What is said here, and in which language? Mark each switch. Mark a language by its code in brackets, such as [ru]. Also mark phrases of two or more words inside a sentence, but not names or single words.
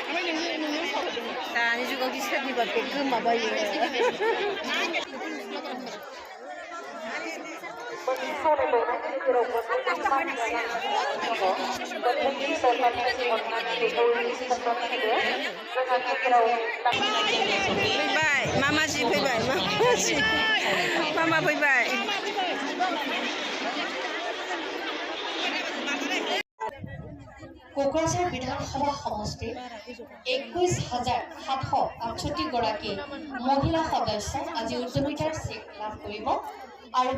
[brx] दानि जुगाव सोरनिबा बेग गोमाबायो फैबाय मामाजि फैबाय मामा फैबाय [as] কোকৰাঝাৰ বিধানসভা সমষ্টিৰ 21,768 গৰাকী মহিলা সদস্য আজি উদ্যমিতাৰ চেক লাভ কৰিব আৰু